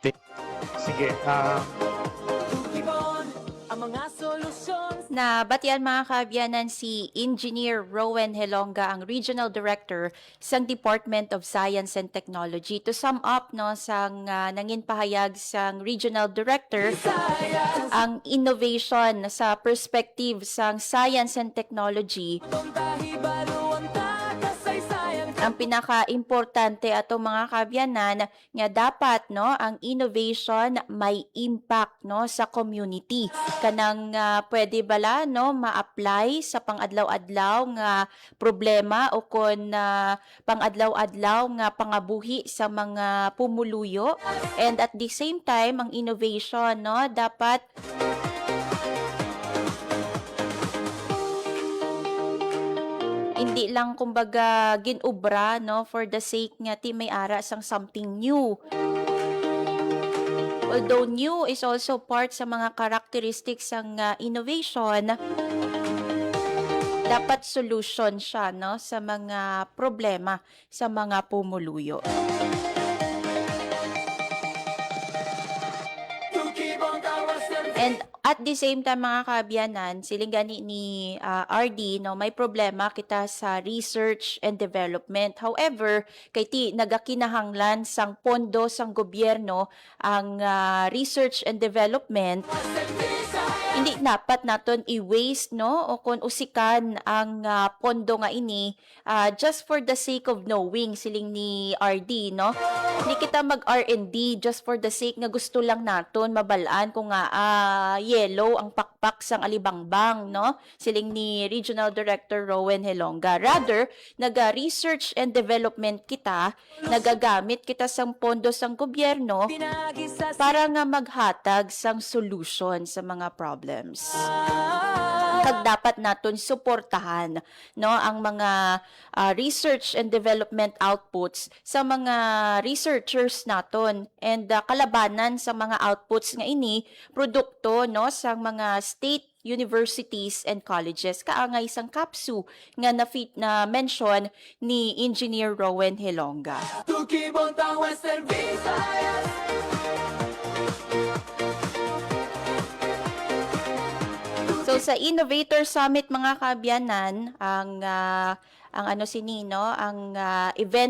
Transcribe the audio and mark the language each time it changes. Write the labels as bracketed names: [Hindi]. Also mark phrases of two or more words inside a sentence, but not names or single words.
[Hiligaynon] Sige, Ibon ang mga solusyon. Na batian mga kaabyanan si Engineer Rowan Helonga, ang Regional Director sang Department of Science and Technology. [English] To sum up, [Hiligaynon] no, sang nangin pahayag sang Regional Director, ang innovation sa perspective sang [English] science and technology [Hiligaynon] ang pinaka-importante ato mga kaabyanan nga dapat no ang innovation may impact no sa community kanang pwede bala no ma-apply sa pang-adlaw-adlaw nga problema o kon pang-adlaw-adlaw nga pangabuhi sa mga pumuluyo, [English] and at the same time [Hiligaynon] ang innovation no dapat hindi lang kumbaga ginubra no [English] for the sake [Hiligaynon] nga ti may ara sang [English] something new. Although new is also part [Hiligaynon] sa mga characteristics ng innovation, dapat solution siya no sa mga problema sa mga pumuluyo. [English] And at the same time [Hiligaynon] mga kaabyanan, siling gani ni RD, no, may problema kita sa [English] research and development. [Hiligaynon] However, kay ti nagakinahanglan sang pondo sang gobyerno ang [English] research and development, [Hiligaynon] hindi dapat naton i-waste no o kung usikan ang pondo nga ini [English] just for the sake of knowing, [Hiligaynon] siling ni RD no. Hindi kita mag R&D [English] just for the sake [Hiligaynon] nga gusto lang naton mabalaan kung nga yellow ang pakpak sang alibangbang no, siling ni Regional Director Rowan Helonga. Rather, [English] naga-research and development [Hiligaynon] kita, nagagamit kita sang pondo sang gobyerno para nga maghatag sang solution sa mga problems. Kag dapat naton suportahan no ang mga [English] research and development outputs [Hiligaynon] sa mga researchers naton, and kalabanan sa mga outputs nga ini produkto no sa mga [English] state universities and colleges, [Hiligaynon] kaangay sang kapsu nga na mention ni Engineer Rowan Helonga. So sa Innovator Summit mga kaabyanan, ang ano sini no, ang event